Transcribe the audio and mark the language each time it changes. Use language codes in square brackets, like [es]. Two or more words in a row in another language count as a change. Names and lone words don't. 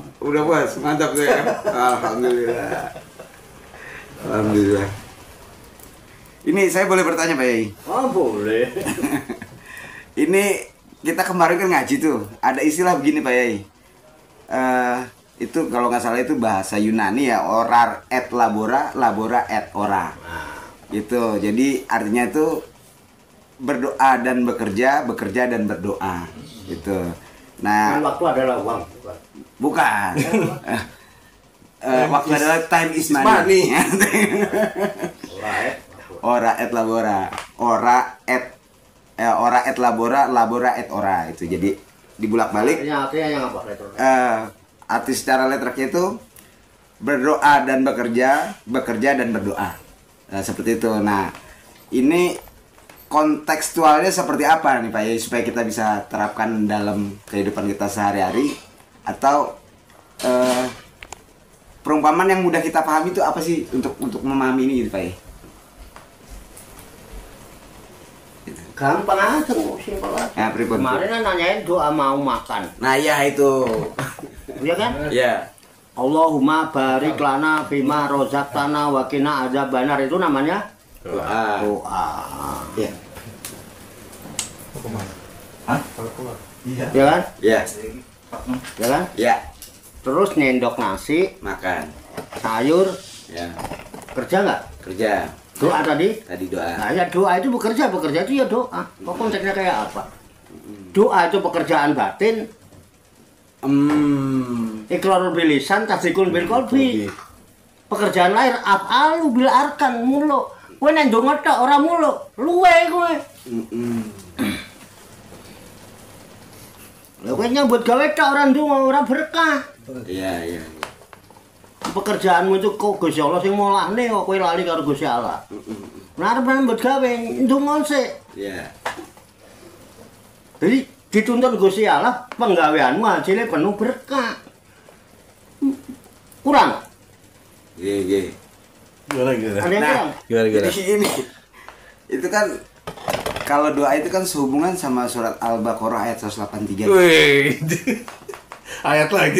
[id] Udah puas, mantap tuh ya. Alhamdulillah. Ini saya boleh bertanya Pak Yai? Oh boleh. Ini kita kemarin kan ngaji tuh, ada istilah begini Pak Yai. Itu kalau nggak salah itu bahasa Yunani ya, [la] orar et labora, labora et ora. [id] Gitu. Jadi artinya itu berdoa dan bekerja, bekerja dan berdoa. Gitu. Kan Nah, waktu adalah uang. bukan. Waktu adalah [en] time is money. [la] Ora et labora, ora et labora, labora et ora. [id] Itu jadi dibulak-balik. Artinya yang apa? Arti secara letternya itu berdoa dan bekerja, bekerja dan berdoa. Seperti itu. Nah, ini kontekstualnya seperti apa nih Pak Yai supaya kita bisa terapkan dalam kehidupan kita sehari-hari, atau perumpamaan yang mudah kita pahami itu apa sih untuk memahami ini gitu Pak Yai? Gampang aja, simpel aja. [jv] Ya, pripun? [id] Kemarin kan nanyain doa mau makan. Nah, ya itu. Iya kan? Ya. [ar] اللهم بارك لنا بما رزقتنا وقنا عذاب النار, [id] itu namanya Doa. doa. Ya. Hah? Ya kan? Ya. Ya kan? Ya. Terus nyendok nasi, Makan. sayur, Ya. kerja nggak? Kerja. Doa tadi? Tadi doa. Nah ya doa itu bekerja itu ya doa. Kok konteksnya kayak apa? Doa itu pekerjaan batin, [ar] إقرار باللسان، تصديق بالقلب. [id] Pekerjaan lahir [ar] أفعال بالأركان [id] mulu. [jv] Kowe nek ndonga tok ora mulu, luwe kowe. Lha kowe nyambut gawe tok ora ndonga ora berkah. [id] Iya. [jv] Pekerjaanmu itu kok Gusti Allah sing molahne kok kowe lali karo Gusti Allah. Nah arep nyambut gawe ndonga sik. [id] Iya. Jadi dituntun Gusti Allah penggaweanmu hasilnya penuh berkah. Kurang? Iya. Gimana? Ada yang kurang? Gimana? Jadi ini itu kan kalau doa itu kan sehubungan sama surat Al-Baqarah ayat 183. Wih, ayat lagi.